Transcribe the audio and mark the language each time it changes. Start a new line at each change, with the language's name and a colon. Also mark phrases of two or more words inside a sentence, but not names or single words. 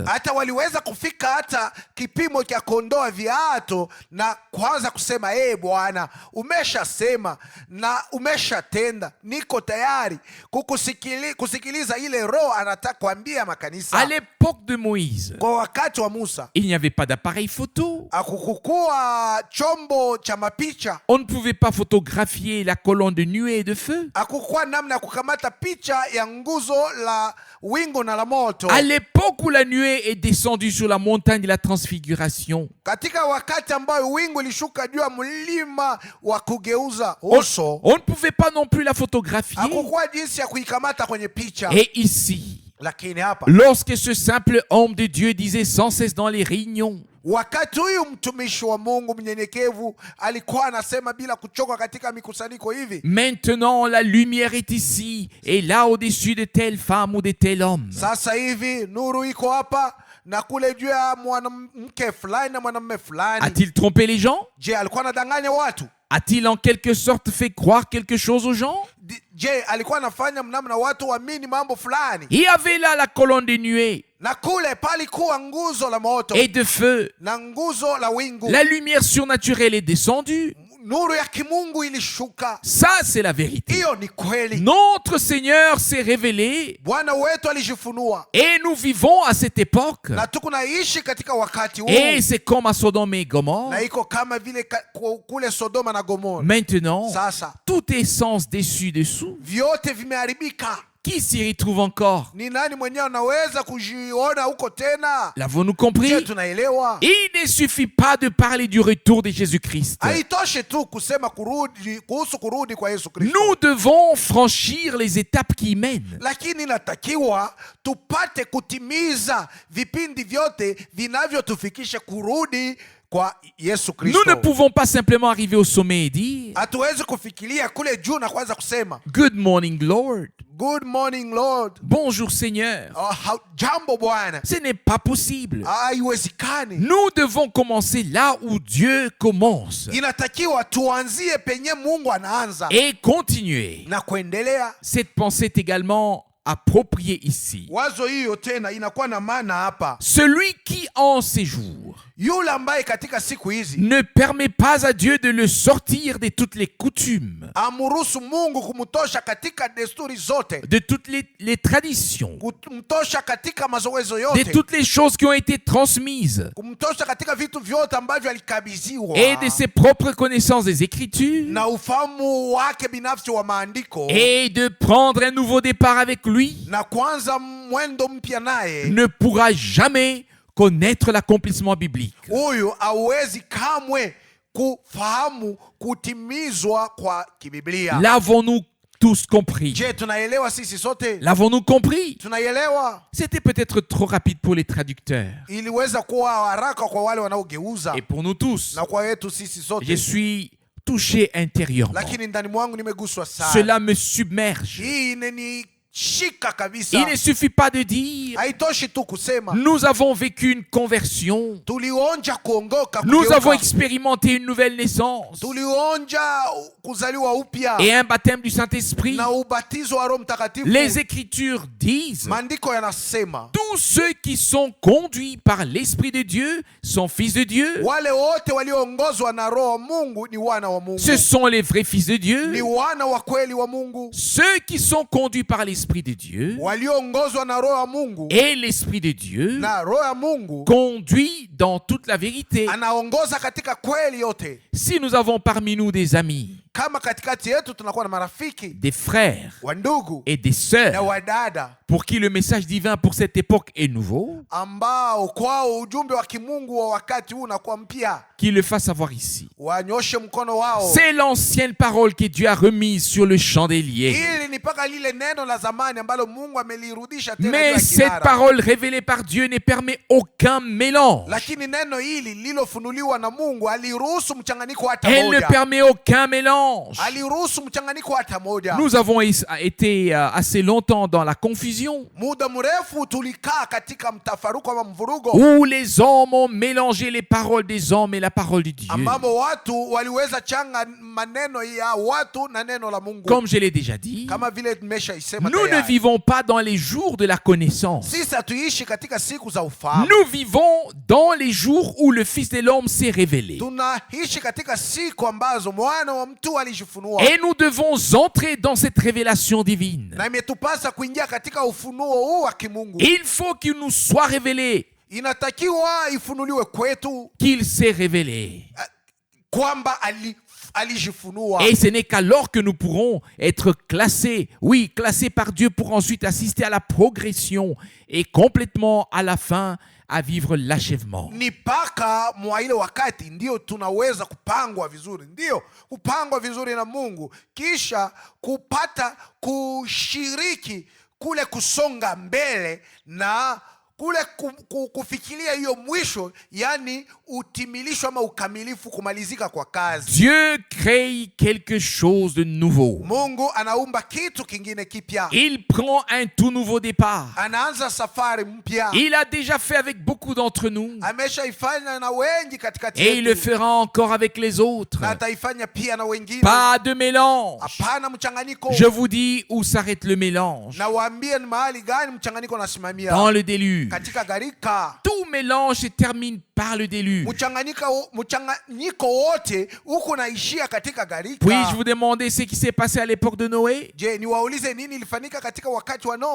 Swahili: hata waliweza kufika hata kipimo cha kuondoa viatu na kuanza kusema Bwana, umeshasema na umeshatenda, niko tayari kusikiliza ile Roho anataka kuambia makanisa.
French: À l'époque de Moïse,
Swahili: Kwa wakati wa Musa
French: il n'y avait pas d'appareil photo.
Swahili: akukukuwa chombo cha mapicha,
French: On ne pouvait pas photographier la colonne de nuée et de feu.
Swahili: hakukuwa namna ya kukamata picha ya nguzo la wingu na la moto.
French: À l'époque où la nuée est descendue sur la montagne de la transfiguration,
Swahili: Katika wakati ambayo wingu lishuka juu ya mlima wa kugeuza uso,
French: on ne pouvait pas non plus la photographier.
Swahili: hakukuwa jinsi ya kuikamata kwenye picha.
French: Et ici,
Swahili: Lakini hapa,
French: lorsque ce simple homme de Dieu disait sans cesse dans les réunions,
Swahili: wakati huyu mtumishi wa Mungu mnyenyekevu alikuwa anasema bila kuchoka katika mikusanyiko hivi,
French: maintenant la lumière est ici et là au-dessus de telle femme ou de tel homme.
Swahili: sasa hivi nuru iko hapa na kule juu ya mwanamke fulani na mwanamume fulani.
French: A-t-il trompé les gens?
Swahili: Je, alikuwa anadanganya watu?
French: A-t-il en quelque sorte fait croire quelque chose aux gens?
Swahili: Je, alikuwa anafanya mnamna watu waamini mambo fulani?
French: Il y avait là la colonne de nuée
Swahili: Na kule palikuwa nguzo la moto
French: et de feu.
Swahili: na nguzo la wingu.
French: La lumière surnaturelle est descendue.
Swahili: Nuru ya kimungu ilishuka.
French: Ça, c'est la vérité.
Swahili: Hiyo ni kweli.
French: Notre Seigneur s'est révélé
Swahili: Bwana wetu alijifunua,
French: et nous vivons à cette époque.
Swahili: na tukunaishi katika wakati huu,
French: Et c'est comme à Sodome et Gomorrhe.
Swahili: na iko kama vile kule Sodoma na Gomora.
French: Maintenant,
Swahili: Sasa
French: tout est sens dessus-dessous.
Swahili: vyote vimeharibika.
French: Qui s'y retrouve encore?
Swahili: Ni nani mwenyewe anaweza kujiona huko tena?
French: L'avons-nous compris?
Swahili: Je, tunaelewa.
French: Il ne suffit pas de parler du retour de Jésus-Christ.
Swahili: Haitoshe tu kusema kuhusu kurudi kwa Yesu Kristo.
French: Nous devons franchir les étapes qui y mènent.
Swahili: Lakini natakiwa tupate kutimiza vipindi vyote vinavyotufikisha kurudi kwa Yesu Kristo.
French: Nous ne pouvons pas simplement arriver au sommet et dire
Swahili: Hatuwezi kufikiria kule juu na kwanza kusema
English: Good morning, Lord. Good morning Lord.
French: Bonjour, Seigneur.
Swahili: Jambo Bwana.
French: Ce n'est pas possible.
Swahili: Haiwezekani.
French: Nous devons commencer là où Dieu commence
Swahili: Inatakiwa tuanzie penye Mungu anaanza
French: et continuer.
Swahili: na kuendelea.
French: Cette pensée est également appropriée ici.
Swahili: Wazo hiyo tena inakuwa na maana hapa.
French: Celui qui en ces jours
Swahili: Yule ambaye katika siku hizi
French: ne permet pas à Dieu de le sortir de toutes les coutumes,
Swahili: amruhusu Mungu kumtosha katika desturi zote,
French: de toutes les traditions,
Swahili: kumtosha katika mazoezo
French: de
Swahili: yote,
French: toutes les choses qui ont été transmises
Swahili: kumtosha katika vitu vyote ambavyo alikabidhiwa,
French: et de ses propres connaissances des Écritures
Swahili: na ufahamu wake binafsi wa maandiko,
French: et de prendre un nouveau départ avec lui,
Swahili: na kwanza mwendo mpya naye,
French: ne pourra jamais connaître l'accomplissement biblique.
Swahili: huyu hawezi kamwe kufahamu kutimizwa kwa kibiblia.
French: L'avons-nous tous compris?
Swahili: Je, tunaelewa sisi sote?
French: L'avons-nous compris?
Swahili: Tunaelewa.
French: C'était peut-être trop rapide pour les traducteurs.
Swahili: Iliweza kuwa haraka kwa wale wanaogeuza
French: Et pour nous tous,
Swahili: na kwa yetu sisi
French: je
Swahili: sote,
French: suis touché intérieurement.
Swahili: lakini ndani mwangu nimeguswa sana.
French: Cela me submerge.
Swahili: Hii inanishika kabisa.
French: Il ne suffit pas de dire
Swahili: Haitoshi tu kusema
French: nous avons vécu une conversion,
Swahili: tulionja kuongoka,
French: nous
Swahili: kugeuka.
French: avons expérimenté une nouvelle naissance
Swahili: Tulionja kuzaliwa upya
French: et un baptême du Saint-Esprit.
Swahili: na ubatizo wa Roho Mtakatifu.
French: Les Écritures disent
Swahili: Maandiko yanasema
French: tous ceux qui sont conduits par l'Esprit de Dieu sont fils de Dieu.
Swahili: wale wote walioongozwa na Roho wa Mungu ni wana wa Mungu,
French: Ce sont les vrais fils de
Swahili: ni
French: Dieu.
Swahili: wana wa kweli wa Mungu.
French: Ceux qui sont conduits par l'Esprit de Dieu.
Swahili: Walioongozwa na Roho wa Mungu,
French: Et l'Esprit de Dieu
Swahili: na Roho ya Mungu
French: conduit dans toute la vérité.
Swahili: anaongoza katika kweli yote.
French: Si nous avons parmi nous des amis,
Swahili: Kama katikati yetu tunakuwa na marafiki,
French: des frères
Swahili: wa ndugu
French: et des
Swahili: na
French: sœurs
Swahili: wadada
French: pour qui le message divin pour cette époque est nouveau,
Swahili: ambao kwao ujumbe wa kimungu wa wakati huu unakuwa mpya,
French: qu'ils le fassent savoir ici.
Swahili: wanyoshe mkono wao.
French: C'est l'ancienne parole que Dieu a remise sur le chandelier.
Swahili: Hili ni mpaka lile neno la zamani ambalo Mungu amelirudisha tena juu
French: Mais
Swahili: ya
French: cette
Swahili: kinara.
French: parole révélée par Dieu ne permet aucun mélange.
Swahili: Lakini neno hili lilofunuliwa na Mungu aliruhusu mchanganyiko hata
French: Elle ne
Swahili: moja.
French: permet aucun mélange.
Swahili: Aliruhusu mchanganyiko hata moja.
French: Nous avons été assez longtemps dans la confusion,
Swahili: Muda mrefu tulikaa katika mtafaruko ama mvurugo,
French: où les hommes ont mélangé les paroles des hommes et la parole de Dieu.
Swahili: ambamo watu waliweza changa maneno ya watu na neno la Mungu.
French: Comme je l'ai déjà dit,
Swahili: Kama vile nimeshaisema
French: nous ne
Swahili: tayari,
French: vivons pas dans les jours de la connaissance.
Swahili: sisi hatuishi katika siku za ufahamu.
French: Nous vivons dans les jours où le Fils de l'homme s'est révélé.
Swahili: Tunaishi katika siku ambazo mwana wa mtu alijifunua,
French: Et nous devons entrer dans cette révélation divine.
Swahili: na imetupasa kuingia katika ufunuo huu wa kimungu.
French: Il faut qu'il nous soit révélé
Swahili: Inatakiwa ifunuliwe kwetu
French: qu'il s'est révélé.
Swahili: kwamba alijifunua.
French: Et ce n'est qu'alors que nous pourrons être classés, oui, classés par Dieu pour ensuite assister à la progression et complètement à la fin à vivre l'achèvement.
Swahili: Ni paka mwa ile wakati ndio tunaweza kupangwa vizuri, ndio kupangwa vizuri na Mungu, kisha kupata kushiriki kule kusonga mbele na kule kufikiria hiyo mwisho, yani utimilisho ama ukamilifu, kumalizika kwa kazi.
French: Dieu crée quelque chose de nouveau.
Swahili: Mungu anaumba kitu kingine kipya.
French: Il prend un tout nouveau départ.
Swahili: Anaanza safari mpya.
French: Il a déjà fait avec beaucoup d'entre nous.
Swahili: Ameshaifanya na wengi katikati
French: Et il le
Swahili: yetu.
French: fera encore avec les autres.
Swahili: Na ataifanya pia na wengine.
French: Pas de mélange.
Swahili: Hapana mchanganyiko.
French: Je vous dis où s'arrête le mélange.
Swahili: Na waambie ni mahali gani mchanganyiko unasimamia.
French: Dans le déluge.
Swahili: Katika gharika.
French: Tout mélange se termine par le déluge.
Swahili: Mchanganyiko wote uko naishia katika gharika.
French: Puis-je vous demander ce qui s'est passé à l'époque de Noé?
Swahili: Je, niwaulize nini ilifanyika katika wakati wa Noa?